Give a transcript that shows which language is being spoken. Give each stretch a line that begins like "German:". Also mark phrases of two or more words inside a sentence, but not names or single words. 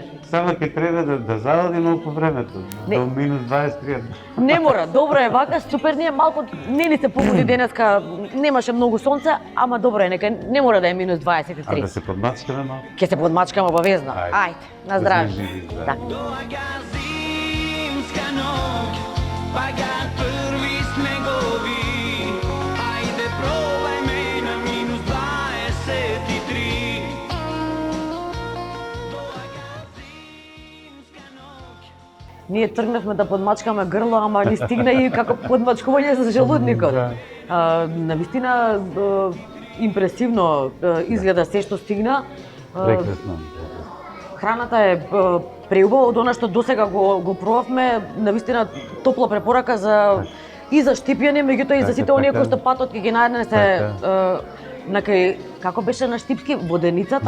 Macedonian: Само ќе треба да завади малку времето, до минус 23. Не мора, добро е вака, супер ни е, малку не ни се погоди денеска, немаше многу сонце, ама добро е, нека не мора да е минус 23. А да се подмачкаме малку? Ќе се подмачкаме обавезно. Ајде, на здраве. Да сме живи, да. Така. Доаѓа зимска ноќ, паѓаат први снегови. Ајде пробај ме на минус 23. Доаѓа зимска ноќ. Ние тргнавме да подмачкаме грло, ама ни стигна и како подмачкување за желудникот. Навистина импресивно изгледа се што стигна. Прекрасно. Храната е преубава од она што досега го пробавме, навистина топла препорака и за штипјане, меѓутоа и за сите оние кои што патот ќе ги најдете на кај, како беше на штипски, воденицата.